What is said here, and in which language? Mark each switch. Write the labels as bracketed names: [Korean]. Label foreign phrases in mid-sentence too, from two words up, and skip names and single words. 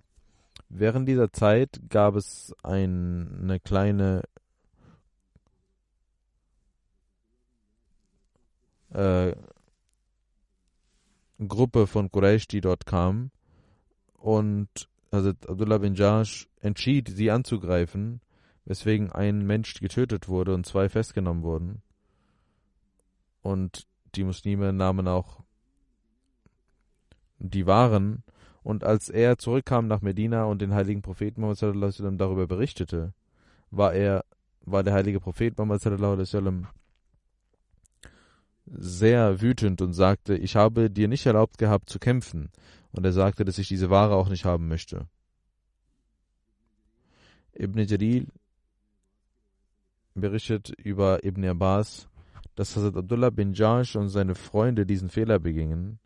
[German] Während dieser Zeit gab es eine kleine Gruppe von Quraysh, die dort kam und Hazrat Abdullah bin Jash entschied, sie anzugreifen, weswegen ein Mensch getötet wurde und 2 festgenommen wurden. Und die Muslime nahmen auch die Waren. Und als er zurückkam nach Medina und den heiligen Propheten Muhammad [Arabic] sallallahu alaihi wasallam [German] darüber berichtete, war der heilige Prophet Muhammad [Arabic] sallallahu alaihi wasallam [German] sehr wütend und sagte, ich habe dir nicht erlaubt gehabt zu kämpfen. Und er sagte, dass ich diese Ware auch nicht haben möchte. Ibn Jarir berichtet über Ibn Abbas, dass Hazrat Abdullah bin Jash und seine Freunde diesen Fehler begingen.